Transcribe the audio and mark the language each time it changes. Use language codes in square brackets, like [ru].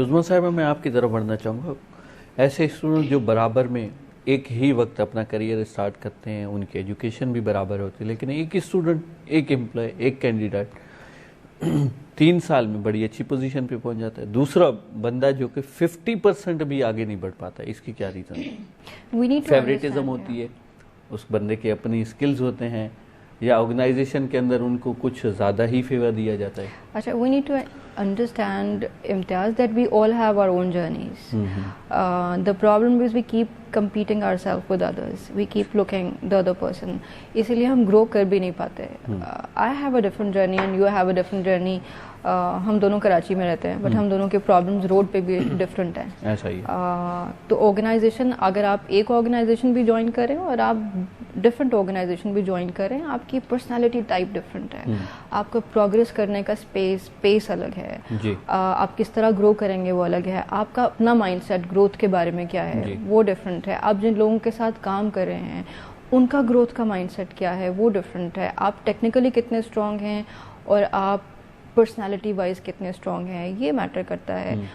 [hi] उस्मान साहिबा, मैं आपकी तरफ बढ़ना चाहूँगा. ऐसे स्टूडेंट जो बराबर में एक ही वक्त अपना करियर स्टार्ट करते हैं, उनकी एजुकेशन भी बराबर होती है, लेकिन एक स्टूडेंट, एक एम्प्लॉय, एक कैंडिडेट 3 साल में बड़ी अच्छी पोजीशन पे पहुंच जाता है, दूसरा बंदा जो कि 50% भी आगे नहीं बढ़ पाता. इसकी क्या रीज़न है? फेवरेटिज्म होती है, उस बंदे के अपनी स्किल्स होते हैं, या ऑर्गेनाइजेशन के अंदर उनको कुछ ज़्यादा ही फेवर दिया जाता है? [en] अच्छा, we need to understand, Imtiaz, that we all have our own journeys. The problem is we keep competing ourselves with others. We keep looking the other person. [hi] इसीलिए हम grow कर भी नहीं पाते. [en] I have a different journey and you have a different journey. [hi] हम दोनों कराची में रहते हैं, बट हम दोनों के प्रॉब्लम्स रोड पे भी डिफरेंट हैं. ऐसा ही है. तो ऑर्गेनाइजेशन, अगर आप एक ऑर्गेनाइजेशन भी ज्वाइन करें और आप डिफरेंट ऑर्गेनाइजेशन भी ज्वाइन करें, आपकी पर्सनालिटी टाइप डिफरेंट है, आपका प्रोग्रेस करने का पेस अलग है, आप किस तरह ग्रो करेंगे वो अलग है, आपका अपना माइंडसेट ग्रोथ के बारे में क्या है वो डिफरेंट है, आप जिन लोगों के साथ काम कर रहे हैं उनका ग्रोथ का माइंडसेट क्या है वो डिफरेंट है, आप टेक्निकली कितने स्ट्रॉन्ग हैं और आप पर्सनालिटी वाइज कितने स्ट्रॉन्ग हैं, ये मैटर करता है.